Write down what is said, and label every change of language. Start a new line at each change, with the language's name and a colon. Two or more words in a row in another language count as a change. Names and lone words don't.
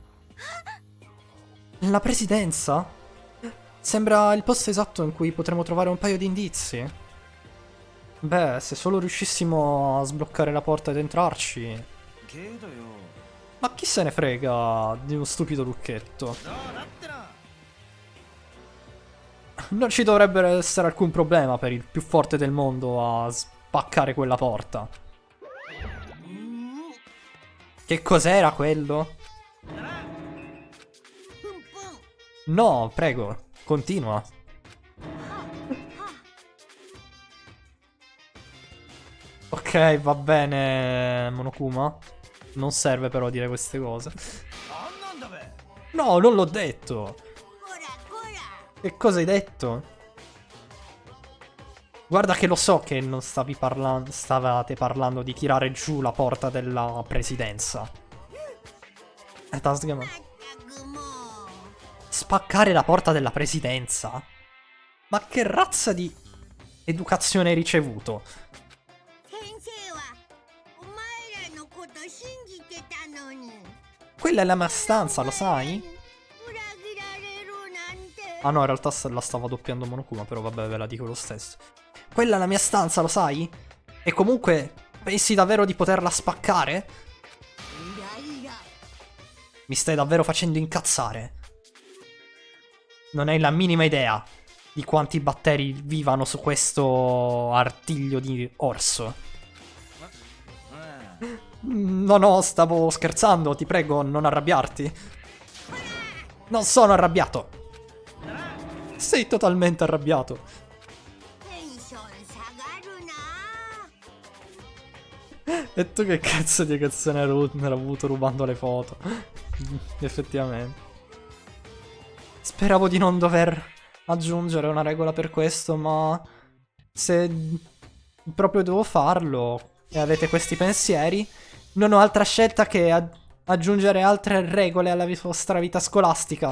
Italian: La presidenza? Sembra il posto esatto in cui potremmo trovare un paio di indizi. Beh, se solo riuscissimo a sbloccare la porta ed entrarci.
Japanese: けどよ
Italian: Ma chi se ne frega di uno stupido lucchetto?
Japanese: どうだってな
Italian: Non ci dovrebbe essere alcun problema per il più forte del mondo a spaccare quella porta. Che cos'era quello? No, prego, continua. Ok, va bene, Monokuma. Non serve però dire queste cose.
Japanese: なんなんだべ
Italian: No, non l'ho detto.
Japanese: こらこら
Italian: Che cosa hai detto? Guarda che lo so che non stavate parlando di tirare giù la porta della presidenza. Tasgama. spaccare la porta della presidenza? Ma che razza di educazione hai ricevuto?
Japanese: 先生はお前らのこと信じてたのに
Italian: Quella è la mia stanza, lo sai?
Japanese: 裏切られるなんて
Italian: Ah no, in realtà la stava doppiando Monokuma, però vabbè, ve la dico lo stesso. Quella è la mia stanza, lo sai? E comunque, pensi davvero di poterla spaccare?
Japanese: イライラ
Italian: Mi stai davvero facendo incazzare. Non hai la minima idea di quanti batteri vivano su questo artiglio di orso.
Japanese: うん
Italian: No, no, stavo scherzando, ti prego, non arrabbiarti. Non sono arrabbiato. Sei totalmente arrabbiato.
Japanese: テンション下がるな
Italian: E tu che cazzo di reazione hai avuto rubando le foto? Effettivamente. Speravo di non dover aggiungere una regola per questo, ma se proprio devo farlo e avete questi pensieri, non ho altra scelta che aggiungere altre regole alla vostra vita scolastica.